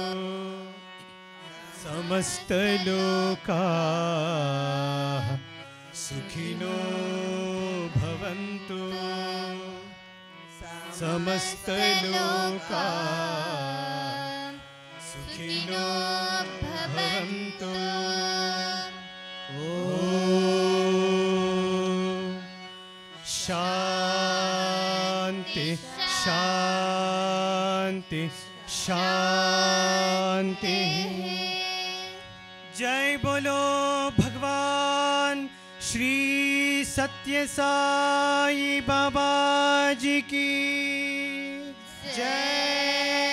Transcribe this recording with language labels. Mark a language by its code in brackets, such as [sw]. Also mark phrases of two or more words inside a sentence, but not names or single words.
[sa] समस्तलोकाः सुखिनो भवन्तु समस्तलोकाः सुखिनो भवन्तु ॐ शान्ति शान्ति शान्ति [hi] जय बोलो भगवान श्री सत्य साई बाबा जी की जय।